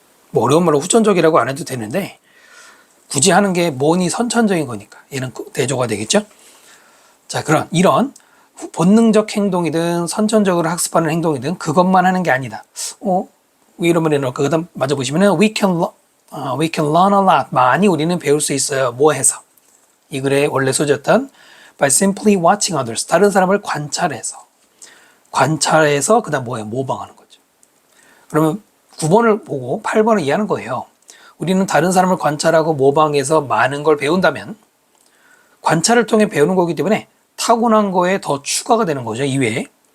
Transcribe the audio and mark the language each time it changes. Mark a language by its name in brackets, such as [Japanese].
[Korean] 뭐 어려운 말로 후천적이라고 안 해도 되는데 굳이 하는 게 뭐니 선천적인 거니까 얘는 대조가 되겠죠. 자, 이런 본능적 행동이든 선천적으로 학습하는 행동이든 그것만 하는 게 아니다. 왜 이러면 이럴까? 그 다음 맞아 보시면은 [English] we can learn a lot. [Korean] 많이 우리는 배울 수 있어요. 뭐 해서? 이 글의 원래 소재였던 [English] by simply watching others. [Korean] 다른 사람을 관찰해서 그 다음 뭐예요? 모방하는 거죠. 그러면 9번을 보고 8번을 이해하는 거예요. 우리는 다른 사람을 관찰하고 모방해서 많은 걸 배운다면 관찰을 통해 배우는 거기 때문에 타고난 거에 더 추가가 되는 거죠. 이외에.